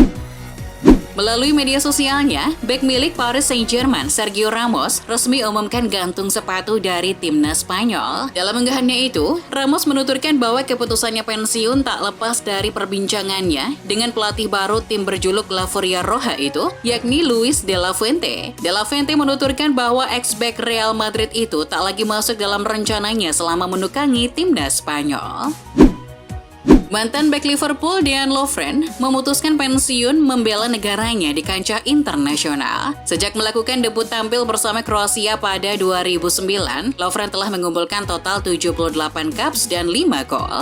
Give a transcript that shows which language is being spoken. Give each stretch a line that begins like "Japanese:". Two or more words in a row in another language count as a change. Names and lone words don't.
Indonesian: Melalui media sosialnya, bek milik Paris Saint-Germain, Sergio Ramos, resmi umumkan gantung sepatu dari timnas Spanyol. Dalam unggahannya itu, Ramos menuturkan bahwa keputusannya pensiun tak lepas dari perbincangannya dengan pelatih baru tim berjuluk La Furia Roja itu, yakni Luis de la Fuente. De la Fuente menuturkan bahwa ex-bek Real Madrid itu tak lagi masuk dalam rencananya selama menukangi timnas Spanyol. Mantan bek Liverpool Dean Lovren memutuskan pensiun membela negaranya di kancah internasional. Sejak melakukan debut tampil bersama Kroasia pada 2009, Lovren telah mengumpulkan total 78 caps dan 5 gol.